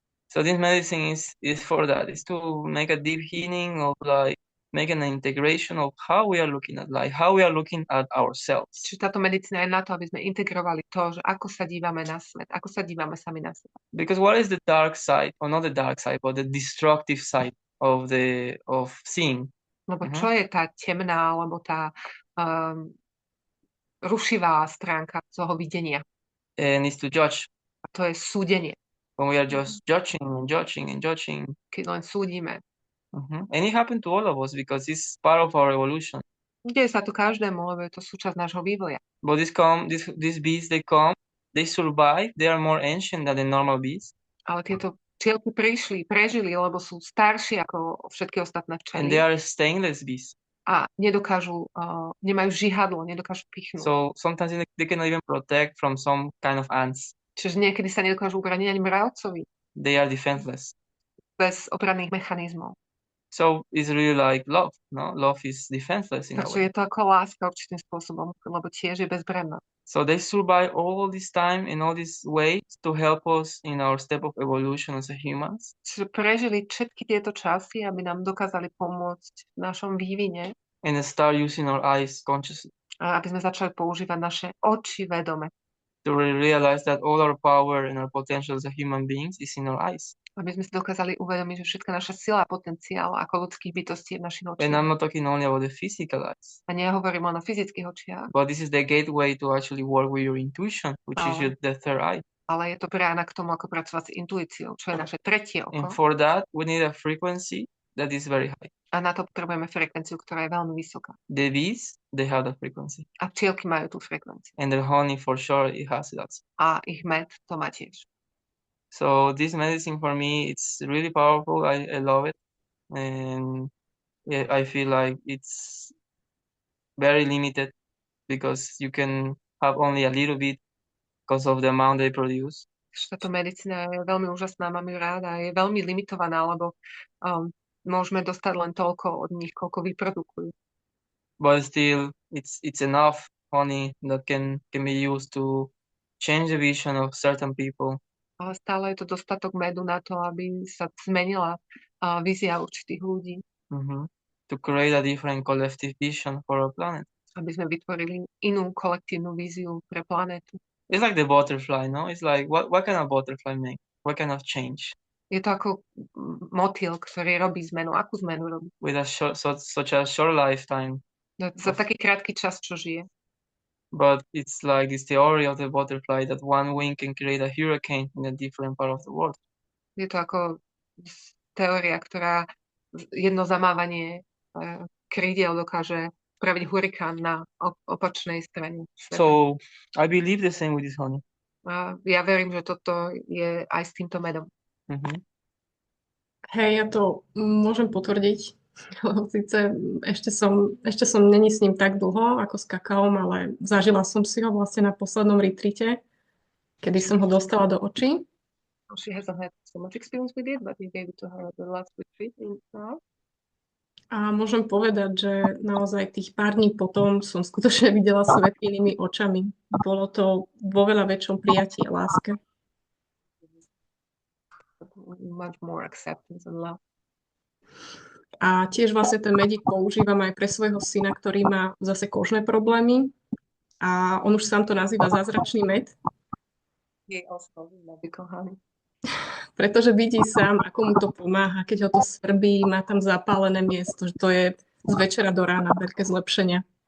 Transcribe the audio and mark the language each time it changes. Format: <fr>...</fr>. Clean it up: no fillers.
<en>So this medicine is for that. It's to make a deep healing of like making an integration of how we are looking at life, how we are looking at ourselves.</en> <sk>Čiže táto medicína je na to, aby sme integrovali to, že ako sa dívame na svet, ako sa dívame sami na seba.</sk> <en>Because what is the dark side, or not the dark side, but the destructive side of seeing?</en> <sk>Lebo čo je tá temná, alebo tá rušivá stránka toho videnia?</sk> <en>And it's to judge.</en> <sk>A to je súdenie.</sk> <en>When we are just judging.</en> <sk>Keď len súdime.</sk> <en>And it happened to all of us because it's part of our evolution.</en> <sk>Deje sa to každému, lebo je to súčasť nášho vývoja.</sk> <en>But these bees, they survive, they are more ancient than the normal bees.</en> <sk>Ale tieto včielky prežili, lebo sú staršie ako všetky ostatné včely.</sk> <en>And they are stainless bees.</en> <sk>A nemajú žihadlo, nedokážu pichnúť.</sk> <en>So sometimes they cannot even protect from some kind of ants.</en> <sk>Čiže niekedy sa nedokážu ubraniť ani mravcovi.</sk> <en>They are defenseless.</en> <sk>Bez obranných mechanizmov.</sk> <en>So it's really like love, no? Love is defenseless in a way.</en> <sk>Takže je to ako láska určitým spôsobom, lebo tiež je bezbranná.</sk> <en>So they survive all this time in all these ways to help us in our step of evolution as a humans.</en> <sk>Čiže prežili všetky tieto časy, aby nám dokázali pomôcť v našom vývine.</sk> <en>And start using our eyes consciously.</en> <sk>A aby sme začali používať naše oči vedome.</sk> <en>To realize that all our power and our potential as a human beings is in our eyes.</en> <sk>Aby sme si dokázali uvedomiť, že všetka naša sila a potenciál ako ľudských bytostí je v našich očiach.</sk> <en>And I'm not talking only about the physical eyes.</en> <sk>A nehovorím len o fyzických očiach.</sk> <en>But this is the gateway to actually work with your intuition, which is the third eye.</en> <sk>ale je to brána k tomu, ako pracovať s intuíciou, čo je naše tretie</sk> <en>And</en> <sk>oko.</sk> <en>for that, we need a frequency that is very high.</en> <sk>A na to potrebujeme frekvenciu, ktorá je veľmi vysoká.</sk> <en>The bees, they have the frequency.</en> <sk>A včielky majú tú frekvenciu.</sk> <en>And the honey, for sure, it has that.</en> <sk>A ich med to má tiež.</sk> <en>So this medicine for me, it's really powerful. I love it. And yeah, I feel like it's very limited because you can have only a little bit because of the amount they produce.</en> <sk>Táto medicína je veľmi úžasná, mám ju ráda, je veľmi limitovaná, lebo môžeme dostať len toľko od nich, koľko vyprodukujú.</sk> <en>But still, it's enough honey that can be used to change the vision of certain people.</en> <sk>Ale stále je to dostatok medu na to, aby sa zmenila vízia určitých ľudí.</sk> <en>To create a different collective vision for our planet.</en> <sk>Aby sme vytvorili inú kolektívnu víziu pre planetu.</sk> <en>It's like the butterfly, no? It's like, what can a butterfly make? What kind of change?</en> <sk>Je to ako motýl, ktorý robí zmenu. Akú zmenu robí?</sk> <en>With such a short lifetime.</en> <sk>Za taký krátky čas, čo žije.</sk> <en>But it's like this theory of the butterfly that one wing can create a hurricane in a different part of the world.</en> <sk>Je to ako teória, ktorá jedno zamávanie krídiel dokáže spraviť hurikán na opačnej strane sveta.</sk> <en>So, I believe the same with this honey.</en> <sk>Ja verím, že toto je aj s týmto medom. Hej, ja to môžem potvrdiť. Sice ešte som není s ním tak dlho ako s kakaom, ale zažila som si ho vlastne na poslednom retrite, kedy som ho dostala do očí.</sk> <en>She hasn't had so much experience with it, but you gave it to her at the last retreat in now.</en> <sk>A môžem povedať, že naozaj tých pár dní potom som skutočne videla svet inými očami. Bolo to vo veľa väčšom prijatí a láske.</sk> <en>Much more acceptance and love.</en> <sk>A tiež vlastne ten medík používam aj pre svojho syna, ktorý má zase kožné problémy. A on už sám to nazýva zázračný med.</sk> <en>He also medical honey.</en> <sk>Pretože vidí sám, ako mu to pomáha, keď ho to svrbí, má tam zapálené miesto, že to je z večera do rána veľké zlepšenia.</sk>